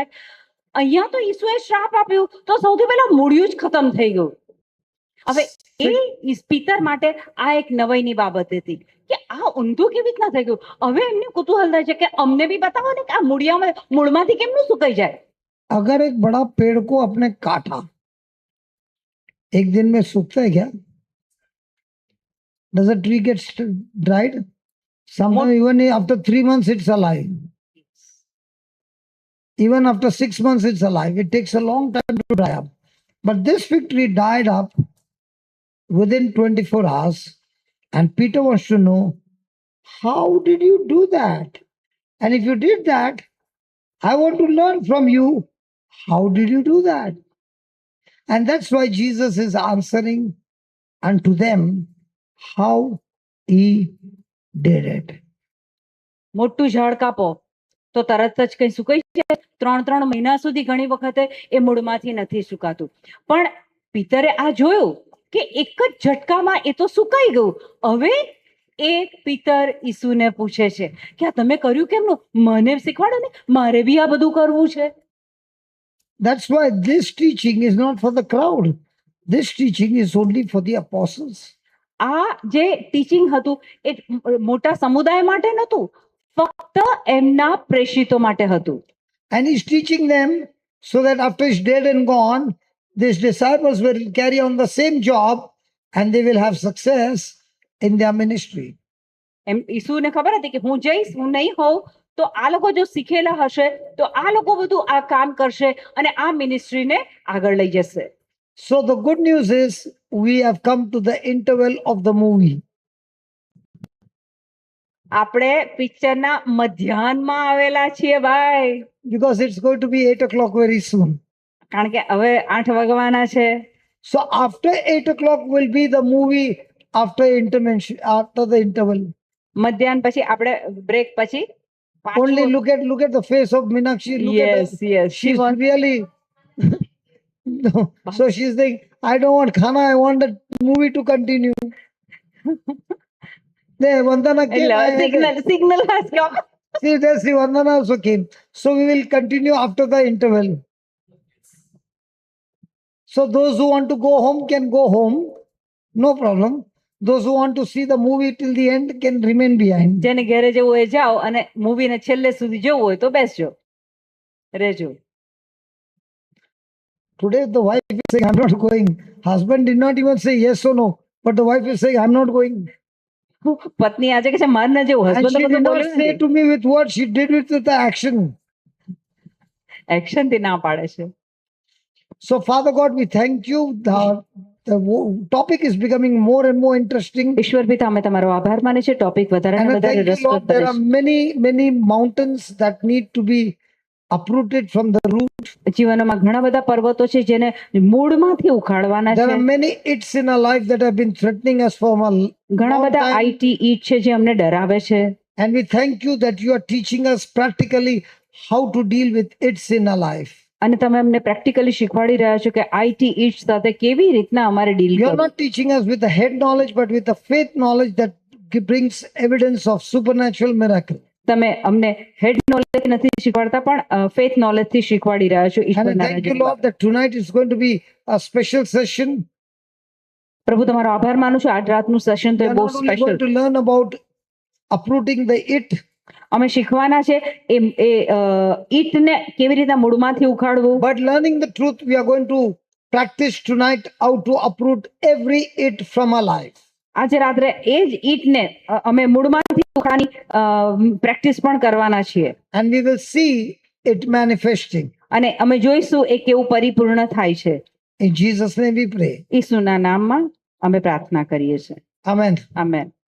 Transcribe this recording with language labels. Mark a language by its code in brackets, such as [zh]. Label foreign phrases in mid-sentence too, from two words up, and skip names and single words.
[gu] અહીંયા તો ઈસુએ શ્રાપ આપ્યું તો સૌથી પહેલા મૂળિયું જ ખતમ થઈ ગયું. હવે એ પિતર માટે આ એક નવાઈની બાબત હતી કે આ ઊંધું કેવી રીતના થઈ ગયું. હવે એમને કુતૂહલ થાય છે કે અમને બી બતાવો ને કે આ મૂળમાંથી કેમનું સુકાઈ જાય. [hi] अगर एक बड़ा पेड़ को आपने काटा, एक दिन में सूखता है क्या? [en] Does a tree get dried? Sometimes even after 3 months it's alive. Even after 6 months it's alive. It takes a long time to dry up. But this fig tree died up within 24 hours. And Peter wants to know, how did you do that? And if you did that, I want to learn from you. How did you do that? And that's why Jesus is answering unto them how he did it. [gu] મોટું ઝાડ કાપો તો તરત જ કઈ સુકાઈ જાય? 3 મહિના સુધી ઘણી વખતે એ મૂળમાંથી નથી સુકાતું. પણ પિતરે આ જોયું કે એક જ ઝટકામાં એ તો સુકાઈ ગયું. હવે એક પિતર ઈસુને પૂછે છે કે આ તમે કર્યું કેમનું? મને શીખવાડો ને, મારે બી આ બધું કરવું છે. [en] That's why this teaching is not for the crowd. This teaching is only for the apostles. [gu] આ જે ટીચિંગ હતું એ મોટા સમુદાય માટે નહોતું, ફક્ત એમના પ્રેષિતો માટે હતું. [en] And he's teaching them so that after he's dead and gone, these disciples will carry on the same job and they will have success in their ministry. [gu] એમ ઈસુને ખબર હતી કે હું જઈશ, હું નહીં હોઉં તો આ લોકો જો શીખેલા હશે તો આ લોકો બધું આ કામ કરશે અને આ મિનિસ્ટ્રીને આગળ લઈ જશે. [en] So the good news is we have come to the interval of the movie. [gu] આપણે પિક્ચરના મધ્યાહનમાં આવેલા છીએ ભાઈ, [en] Because it's going to be 8 o'clock very soon. [gu] કારણ કે હવે 8 વાગવાના છે. [en] So after 8 o'clock will be the movie after intervention, after the interval. [gu] મધ્યાહન પછી આપણે બ્રેક પછી [en] Only look at the face of Meenakshi. Look at yes her. yes She's really. No. So she's saying, I don't want khana, I want the movie to continue. There, Vandana came. સિગ્નલ has come. See, there, see, Vandana also came. So we will continue after the interval. So those who want to go home can go home. No problem. Those who want to see the movie till the end can remain behind. [gu] જેને ઘરે જવું હોય જાઓ અને મૂવીને છેલ્લે સુધી જોવું હોય તો બેસજો, રહેજો. [en] Today the wife is saying, I'm not going. Husband did not even say yes or no. But the wife is saying, I'm not going. [gu] પત્ની આજે કે છે માર ના જેવું, [en] And [gu] હસબન્ડ [en] she [gu] તો [en] did [gu] બધું [en] not [gu] બોલ્યું [en] say [gu] નથી, [en] to me with what she did with the action. [gu] એક્શન થી ના પાડે છે. [en] So, Father God, we thank you. The topic is becoming more and more interesting. [gu] ઈશ્વર પિતા અમે તમારો આભાર માને છે. ટોપિક વધારે ને [en] And I [gu] વધારે [en] thank you, [gu] રસપ્રદ [en] Lord, there [gu] બને [en] are many mountains that need to be uprooted from the root. [gu] છે. જીવનમાં ઘણા બધા પર્વતો છે જેને મૂળમાંથી ઉખાડવાના [en] There [gu] છે. [en] are many its in our life that have been threatening us for a [gu] ઘણા [en] long [gu] બધા [en] time. IT it [gu] છે જે અમને ડરાવે છે. [en] And we thank you that you are teaching us practically how to deal with its in our life. [gu] અને તમે અમને પ્રેક્ટિકલી શીખવાડી રહ્યા છો કે [en] IT it [gu] સાથે કેવી રીતના અમારે ડીલ [en] You are [gu] કરવું. [en] not teaching us with the head knowledge, but with the faith knowledge that brings evidence of supernatural miracle. [gu] તમે અમને [en] head knowledge [gu] નથી શીખવાડતા પણ [en] faith knowledge [gu] થી શીખવાડી રહ્યા છો. [en] And I [gu] ઈશ્વરના [en] thank you, [gu] રાજ્યની [en] Lord, that tonight is going to be a special session. [gu] પ્રભુ તમારો આભાર માનું છું. આજ રાતનું સેશન તો [en] We [gu] એ [en] are [gu] બહુ [en] not only [gu] સ્પેશિયલ. [en] going to learn about uprooting the it, [gu] અમે શીખવાના છે એ ઈટને કેવી રીતના મૂળમાંથી ઉખાડવું, [en] but learning the truth, we are going to practice tonight how to uproot every it from our life. [gu] આજે રાત્રે એ જ ઈટને અમે મૂળમાંથી ઉખાડવાની પ્રેક્ટિસ પણ કરવાના છીએ. [en] And we will see it manifesting. [gu] અને અમે જોઈશું એ કેવું પરિપૂર્ણ થાય છે. [en] In Jesus' name we pray. [gu] ઈસુના નામમાં અમે પ્રાર્થના કરીએ છીએ. [en] Amen. [gu] આમેન.